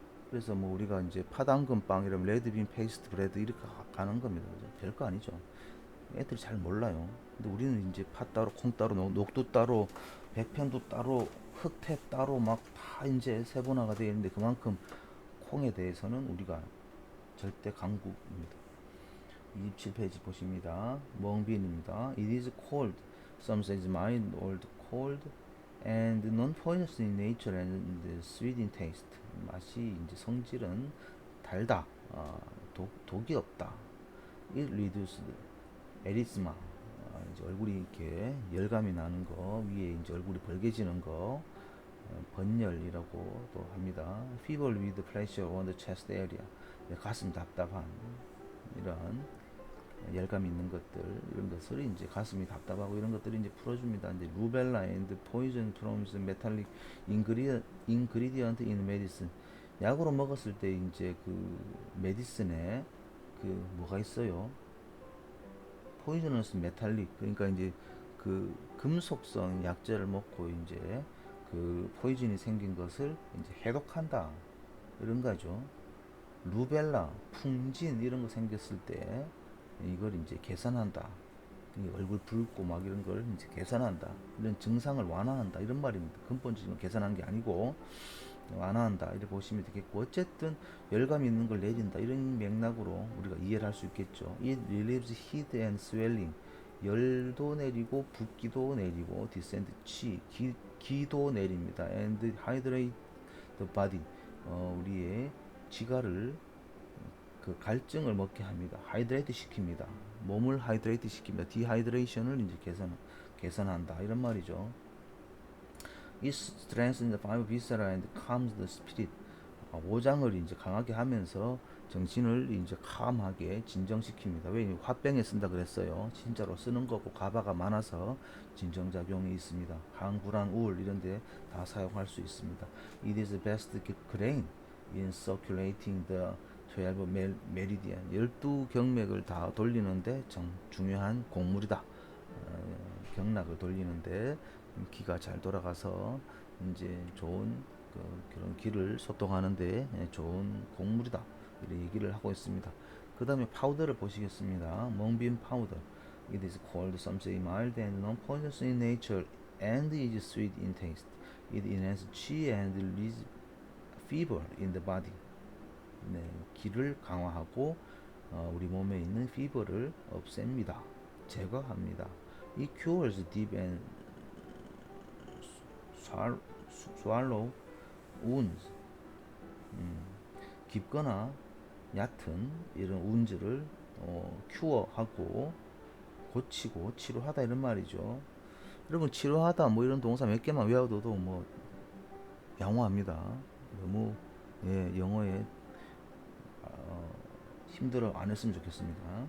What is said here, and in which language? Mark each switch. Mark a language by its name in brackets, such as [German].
[Korean] 그래서 뭐 우리가 이제 팥당근빵 이러면 레드빈 페이스트 브레드 이렇게 가는 겁니다. 그죠? 별거 아니죠. 애들이 잘 몰라요. 근데 우리는 이제 팥 따로, 콩 따로, 녹두 따로, 백편도 따로, 흑태 따로 막 다 이제 세분화가 되어 있는데 그만큼 콩에 대해서는 우리가 절대 강국입니다. 27페이지 보십니다. 멍빈입니다. [English] It is cold. Some say it's mild or cold and non-poisonous in nature and sweet in taste. [Korean] 맛이 이제 성질은 달다. 독이 없다. [English] It reduced erythema. [Korean] 이제 얼굴이 이렇게 열감이 나는 거, 위에 이제 얼굴이 벌개지는 거, 번열이라고도 합니다. [English] Fever with pressure on the chest area. [Korean] 가슴 답답한 이런 열감 있는 것들, 이런 것을 이제 가슴이 답답하고 이런 것들을 이제 풀어줍니다. 이제 루벨라 [English] and poison from the metallic ingredient in medicine. [Korean] 약으로 먹었을 때 이제 그 메디슨에 그 뭐가 있어요? 포이저너스 메탈릭. 그러니까 이제 그 금속성 약재를 먹고 이제 그 포이즌이 생긴 것을 이제 해독한다. 이런 거죠. 루벨라, 풍진 이런 거 생겼을 때 이걸 이제 개선한다. 얼굴 붉고 막 이런 걸 이제 개선한다. 이런 증상을 완화한다. 이런 말입니다. 근본적으로 개선한 게 아니고 완화한다. 이렇게 보시면 되겠고, 어쨌든 열감이 있는 걸 내린다. 이런 맥락으로 우리가 이해를 할 수 있겠죠. [English] It relieves heat and swelling. [Korean] 열도 내리고 붓기도 내리고 descend 기도 내립니다. [English] And hydrate the body. [Korean] 우리의 지가를 그 갈증을 먹게 합니다. 하이드레이트 시킵니다. 몸을 하이드레이트 시킵니다. 디하이드레이션을 이제 개선한다. 이런 말이죠. [English] It strengthens the five viscera and calms the spirit. [Korean] 오장을 이제 강하게 하면서 정신을 이제 calm하게 진정시킵니다. 왜 화병에 쓴다 그랬어요. 진짜로 쓰는 거고 가바가 많아서 진정작용이 있습니다. 항불안, 우울 이런데 다 사용할 수 있습니다. [English] It is best grain in circulating the 12 메리디안. [Korean] 12경맥을 다 돌리는데 중요한 곡물이다. 경락을 돌리는데 기가 잘 돌아가서 이제 좋은 그런 기를 소통하는데 좋은 곡물이다. 이런 얘기를 하고 있습니다. 그 다음에 파우더를 보시겠습니다. 멍빈 파우더. [English] It is called some say mild and non-poisonous in nature and is sweet in taste. It enhances chi and relieves fever in the body. [Korean] 네, 기를 강화하고 우리 몸에 있는 피버를 없앱니다. 제거합니다. [English] It cures deep and swallow wounds. [Korean] 깊거나 얕은 이런 운즈를 큐어하고 고치고 치료하다 이런 말이죠. 여러분 치료하다 뭐 이런 동사 몇 개만 외워둬도 뭐 양호합니다. 너무 영어에 힘들어 안 했으면 좋겠습니다.